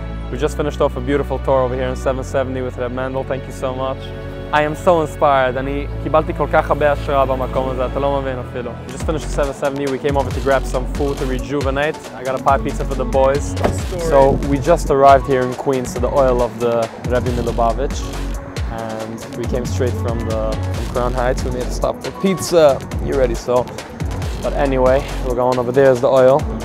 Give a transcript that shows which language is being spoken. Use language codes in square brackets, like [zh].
[en] We just finished off a beautiful tour over here in 770 with Reb Mendel. Thank you so much. I am so inspired. [he] אני קיבלתי כל כך הרבה השראה במקום הזה, אתה לא מבין אפילו. [en] We just finished 770. We came over to grab some food to rejuvenate. I got a pie pizza for the boys. So we just arrived here in Queens to the oil of the Rebbe Milubavitch. And we came straight from Crown Heights. We made a stop for pizza. You ready? So, but anyway, we're going over there is the oil.